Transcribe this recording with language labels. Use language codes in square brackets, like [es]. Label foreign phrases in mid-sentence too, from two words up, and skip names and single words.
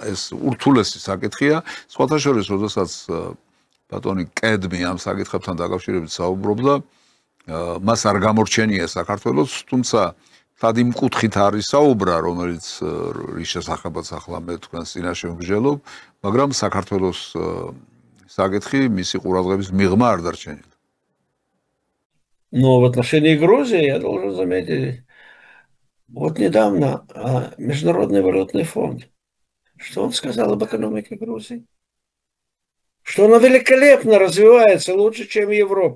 [ka] ეს ურთულესი საკითხია, სხვათა შორის, როდესაც ბატონი კედმი ამ საკითხებთან დაკავშირებით საუბრობდა, მას არ გამორჩენია საქართველოს, თუმცა თად იმ კუთხით არის საუბრა, რომელიც რის შესახებაც ახლა მე თქვენს წინაშე ვგრძელობ, მაგრამ საქართველოს საკითხი მისი ყურადღების მიღმა არ დარჩენილა. [ru] Но в отношении Грузии я должен заметить, вот недавно Международный валютный фонд, что он сказал об экономике Грузии? Что она великолепно развивается, лучше, чем Европа.